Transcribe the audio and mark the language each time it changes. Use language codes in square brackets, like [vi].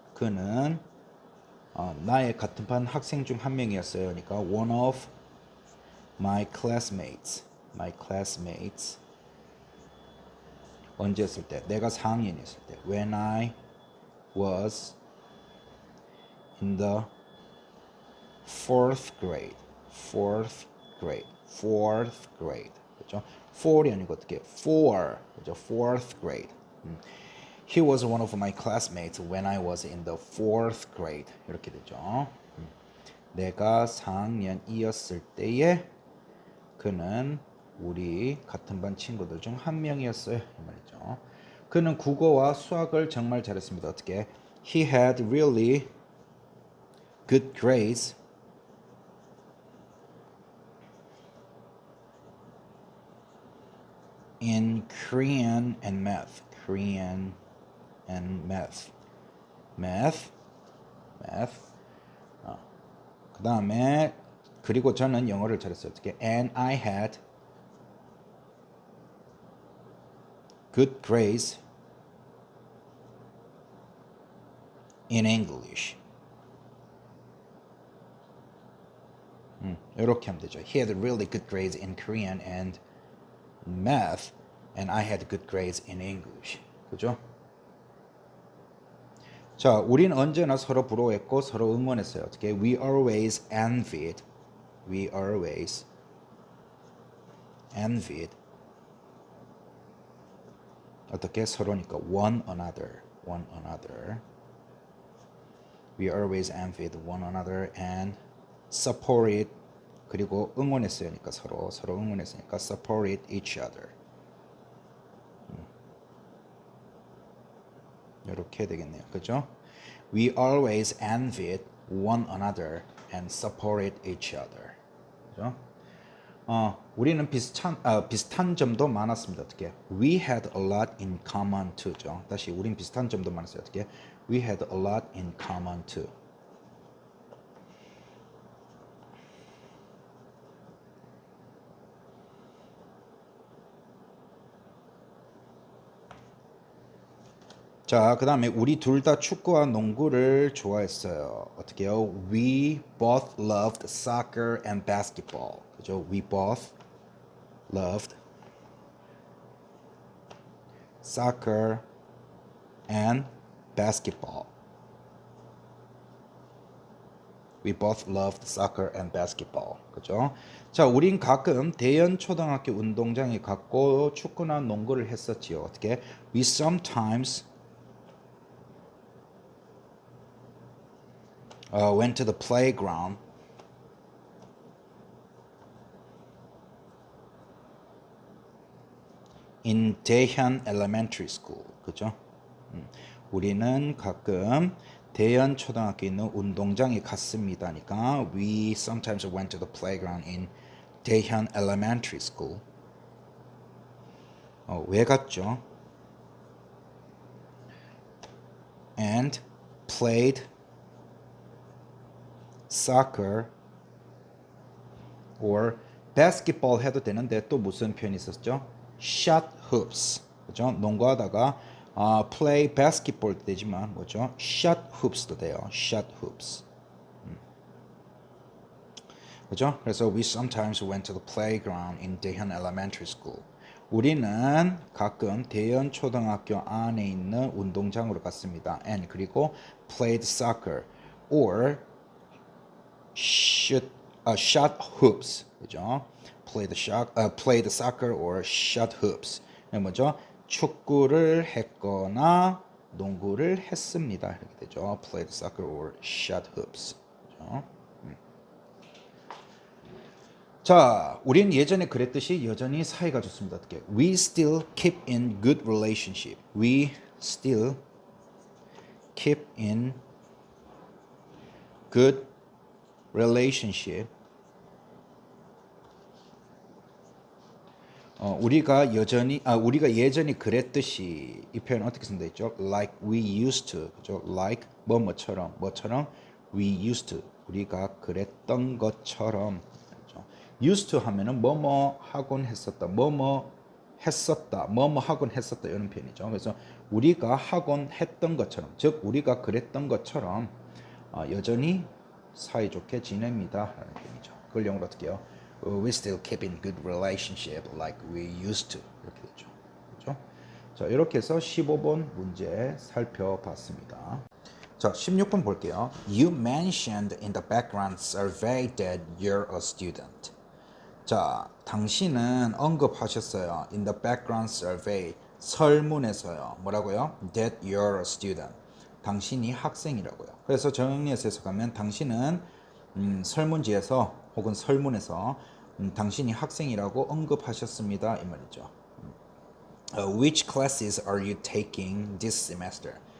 [ko] 그는 나의 같은 반 학생 중 한 명이었어요. 그러니까 [en] one of my classmates. my classmates. [ko] 언제였을 때? 내가 4학년이었을 때. [en] When I was in the fourth grade. fourth grade. fourth grade. [ko] 그렇죠? four이 아니고 어떻게? [en] four. [ko] 그렇죠? [en] fourth grade. He was one of my classmates when I was in the fourth grade. [ko] 이렇게 되죠. 내가 4학년이었을 때에 그는 우리 같은 반 친구들 중 한 명이었어요. 이 말이죠. 그는 국어와 수학을 정말 잘했습니다. 어떻게? [en] He had really good grades in Korean and math. Korean and math. math. [ko] 그 다음에 그리고 저는 영어를 잘했어요. 어떻게? [en] And I had good grades in English. [ko] 이렇게 하면 되죠. [en] He had really good grades in Korean and math, and I had good grades in English. [ko] 그죠? 자, 우린 언제나 서로 부러워했고 서로 응원했어요. 어떻게? [en] We always envied. We always envied. [ko] 어떻게? 서로니까 [en] one another. one another. We always envied one another and supported. [ko] 그리고 응원했으니까 서로 응원했으니까 [en] supported each other. [ko] 이렇게 되겠네요. 그죠? [en] We always envied one another and supported each other. [ko] 그죠? 우리는 비슷한 점도 많았습니다. 어떻게? [en] We had a lot in common too죠. [ko] 다시 우린 비슷한 점도 많았어요. 어떻게? [en] We had a lot in common too. [ko] 자, 그 다음에 우리 둘 다 축구와 농구를 좋아했어요. 어떻게 해요? [en] We both loved soccer and basketball. [ko] 그죠? [en] We both loved soccer and basketball. We both loved soccer and basketball. [ko] 그죠? 자, 우린 가끔 대연 초등학교 운동장에 갔고 축구나 농구를 했었지요. 어떻게? [en] We sometimes went to the playground in Daehyun Elementary School. [ko] 그죠? 우리는 가끔 대연 초등학교에 있는 운동장에 갔습니다니까 [en] we sometimes went to the playground in Daehyun Elementary School. [ko] 왜 갔죠? [en] And played soccer or basketball [ko] 해도 되는데 또 무슨 표현이 있었죠? [en] shot hoops. [ko] 그죠? 농구하다가 [en] play basketball [ko] 도 되지만 뭐죠? [en] shot hoops도 [ko] 돼요. [en] shot hoops. [ko] 그죠? 그래서 [en] we sometimes went to the playground in Daehyun Elementary School. [ko] 우리는 가끔 대연 초등학교 안에 있는 운동장으로 갔습니다. [en] And [ko] 그리고 [en] played soccer or shot hoops. [ko] 그죠? [en] played soccer or shot hoops. [ko] 뭐죠? 축구를 했거나 농구를 했습니다. 이렇게 되죠. [en] played soccer or shot hoops. [ko] 그죠? 자, 우린 예전에 그랬듯이 여전히 사이가 좋습니다. 어떻게? [en] We still keep in good relationship. We still keep in good relationship. [ko] 우리가 예전에 그랬듯이 이 표현 어떻게 쓴다 했죠? [en] Like we used to. [ko] 그죠? [en] Like [ko] 뭐처럼 [en] we used to. [ko] 우리가 그랬던 것처럼. used to 하면은 뭐뭐 하곤 했었다, 뭐뭐 했었다, 뭐뭐 하곤 했었다 이런 표현이죠. 그래서 우리가 하곤 했던 것처럼, 즉 우리가 그랬던 것처럼 여전히 사이좋게 지냅니다 라는 표현이죠. 그걸 영어로 어떻게 해요? [en] We still keep in good relationship like we used to [ko] 이렇게 되죠. 그렇죠? 자, 이렇게 해서 15번 문제 살펴봤습니다. 자, 16번 볼게요. [en] You mentioned in the background survey that you're a student. [ko] 자, 당신은 언급하셨어요. [en] In the background survey, [ko] 설문에서요. 뭐라고요? [en] That you're a student. [ko] 당신이 학생이라고요. 그래서 정리해서 해석하면 당신은 설문지에서 혹은 설문에서 당신이 학생이라고 언급하셨습니다. 이 말이죠. [en] Which classes are you taking this semester?